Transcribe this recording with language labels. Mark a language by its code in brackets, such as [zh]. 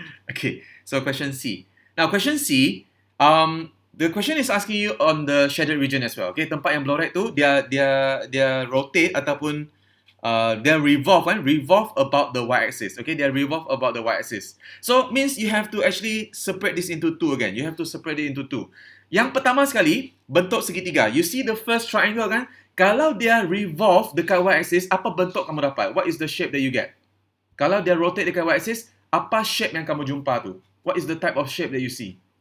[en] Okay, so question C. Now, question C, the question is asking you on the shaded region as well. Okay, [ms] tempat yang blurred tu, dia rotate ataupun [en] they revolve about the y-axis. Okay, they revolve about the y-axis. So means you have to actually separate this into two again. You have to separate it into two. [ms] Yang pertama sekali, bentuk segitiga. [en] You see the first triangle [ms] kan? Kalau dia revolve dekat y-axis, apa bentuk kamu dapat? [en] What is the shape that you get? [ms] Kalau dia rotate dekat y-axis, apa shape yang kamu jumpa tu? [en] What is the type of shape that you see?